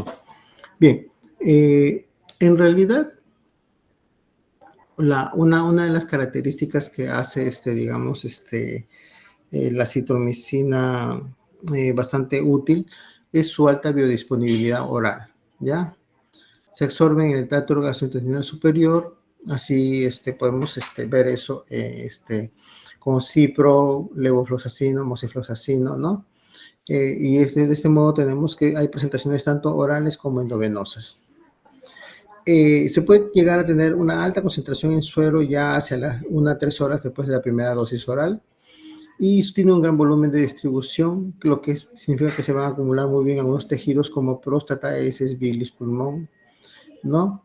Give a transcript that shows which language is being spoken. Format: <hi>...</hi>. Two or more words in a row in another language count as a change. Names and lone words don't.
<es>Bien, en realidad, una de las características que hace, digamos, la citromicina bastante útil es su alta biodisponibilidad oral, ¿ya? Se absorbe en el tracto gastrointestinal superior, así podemos ver eso con cipro, levofloxacino, mosifloxacino, ¿no? Y de este modo tenemos que hay presentaciones tanto orales como endovenosas. Se puede llegar a tener una alta concentración en suero ya hacia las 1 a 3 horas después de la primera dosis oral y tiene un gran volumen de distribución, lo que significa que se van a acumular muy bien algunos tejidos como próstata, heces, bilis, pulmón, ¿no?</es>